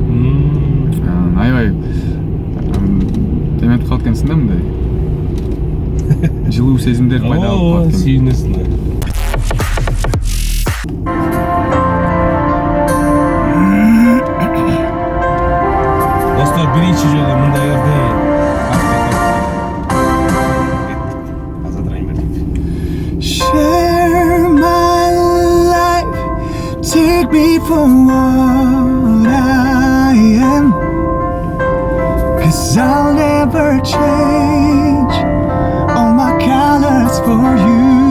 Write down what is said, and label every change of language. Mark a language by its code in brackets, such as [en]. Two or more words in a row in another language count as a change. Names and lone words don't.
[ky] Аябай эметип калат экенсиң да, мындай жылуу сезимдер пайда болуп калат экен. Сүйүнөсүң да. Достор, биринчи жолу мындай жерде Азат Райымбердиев. [en] Share my life, take me for what I am, 'cause I'll never change all my colors for you.